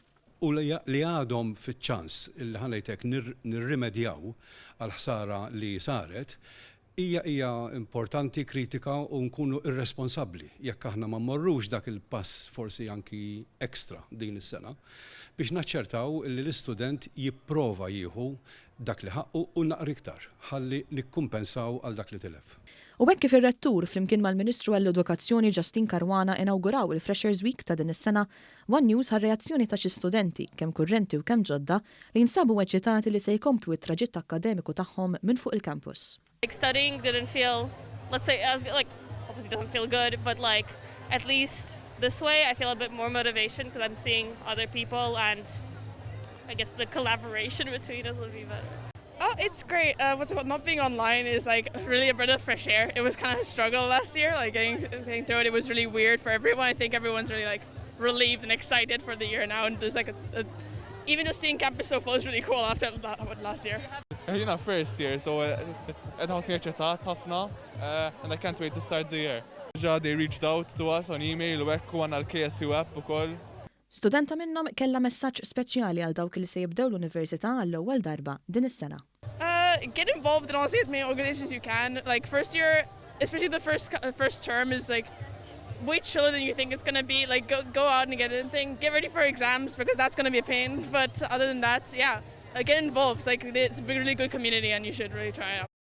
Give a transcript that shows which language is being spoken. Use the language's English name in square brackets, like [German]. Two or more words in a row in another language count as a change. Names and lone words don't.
[Maltese] U li għadhom fiċ-ċans il ħanajtek nirrimedjaw għal ħsara li saret, hija importanti, kritika u nkunu irresponsabbli jekk aħna ma mmorrux dak il-pass forsi anki ekstra din is-sena biex naċċertaw li l-istudent jipprova jieħu dak li ħaqqu u naqra iktar ħalli nikkumpensaw għal dak li tilef. U hekk kif ir-rettur flimkien mal-Ministru għall-Edukazzjoni Justin Caruana inauguraw il-Freshers Week ta' din is-sena, One News ħar-reazzjoni ta' xi studenti kemm kurrenti u kemm ġodda li jinsabu eċitati li se jkomplu it-traġitt akademiku tagħhom minn fuq il-campus. [English] Like studying didn't feel, let's say, as like obviously it doesn't feel good, but like at least this way I feel a bit more motivation because I'm seeing other people and I guess the collaboration between us will be better. Oh, it's great. Not being online is like really a breath of fresh air. It was kind of a struggle last year, like getting through it. It was really weird for everyone. I think everyone's really like relieved and excited for the year now. And there's like even just seeing campus so full is really cool after last year. [Maltese] Jina [English] first year, [Maltese] so qed ħosni eċċitat ħafna, [English] and I can't wait to start the year. They reached out to us on email [Maltese] u hekk għandna l-KSU app ukoll. Studenta minnhom kellha messaġġ speċjali għal dawk li se jibdew l-Università għall-ewwel darba din is-sena. [English] Get involved in honestly as many organizations you can. Like first year, especially the first term is like way chiller than you think it's gonna be. Like go out and get anything. Get ready for exams because that's gonna be a pain. But other than that, yeah, get involved. Like it's a really good community and you should really try it out.